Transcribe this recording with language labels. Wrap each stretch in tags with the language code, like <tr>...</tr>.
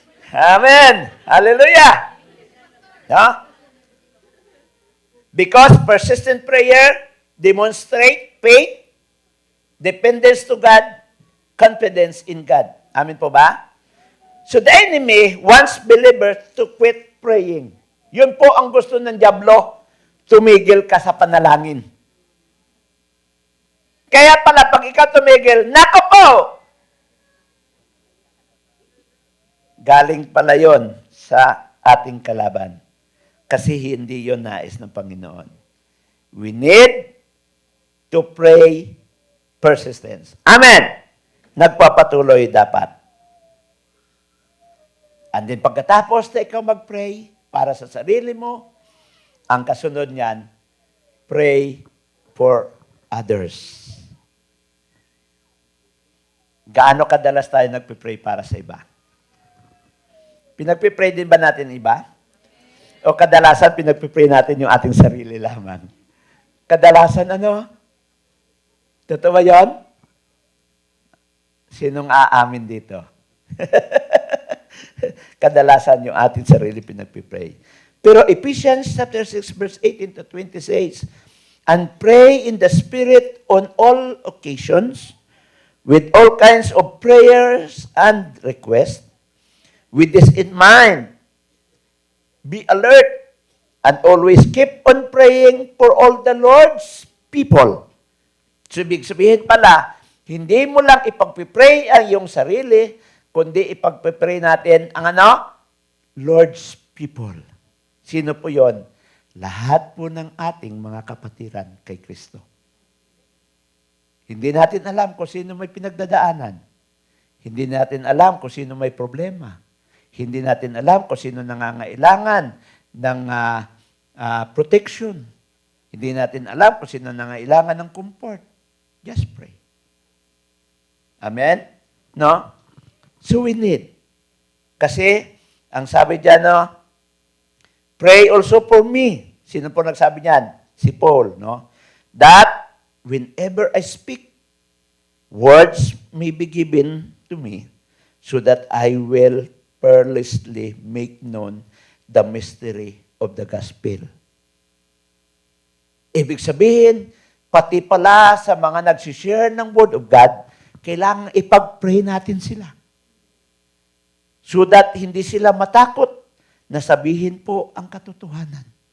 <en>Amen. Hallelujah. No? Because persistent prayer demonstrate faith, dependence to God, confidence in God.</en> <tl>Amen po ba?</tl> <en>So the enemy wants believers to quit praying.</en> <tl>Yun po ang gusto ng dyablo, tumigil ka sa panalangin. Kaya pala, pag ikaw tumigil, nako po! Galing pala yon sa ating kalaban. Kasi hindi yon nais ng Panginoon.</tl> <en>We need to pray persistence.</en> <tl>Amen! Nagpapatuloy dapat. And then pagkatapos na ikaw mag-pray para sa sarili mo, ang kasunod niyan,</tl> <en>pray for others.</en> <tl>Gaano kadalas tayo nagpipray para sa iba? Pinagpipray din ba natin iba? O kadalasan pinagpipray natin yung ating sarili lamang? Kadalasan ano? Totoo ba yun? Sinong aamin dito? Kadalasan yung ating sarili pinagpipray.</tl> <en>Pero Ephesians chapter 6 verse 18 to 20 says, and pray in the Spirit on all occasions, with all kinds of prayers and requests. With this in mind, be alert and always keep on praying for all the Lord's people.</en> <tl>So, ibig sabihin pala, hindi mo lang ipagpipray ang iyong sarili, kundi ipagpipray natin ang ano? Lord's people. Sino po yon? Lahat po ng ating mga kapatiran kay Kristo. Hindi natin alam kung sino may pinagdadaanan. Hindi natin alam kung sino may problema. Hindi natin alam kung sino nangangailangan ng protection. Hindi natin alam kung sino nangangailangan ng comfort.</tl> <en>Just pray.</en> <tl>Amen? No?</tl> <en>So we need.</en> <tl>Kasi, ang sabi dyan, no?</tl> <en>Pray also for me.</en> <tl>Sino po nagsabi niyan? Si Paul, no?</tl> <en>That whenever I speak, words may be given to me so that I will fearlessly make known the mystery of the gospel.</en> <tl>Ibig sabihin, pati pala sa mga nagsishare ng Word of God, kailangan ipag-pray natin sila. So that hindi sila matakot na sabihin po ang katotohanan.</tl>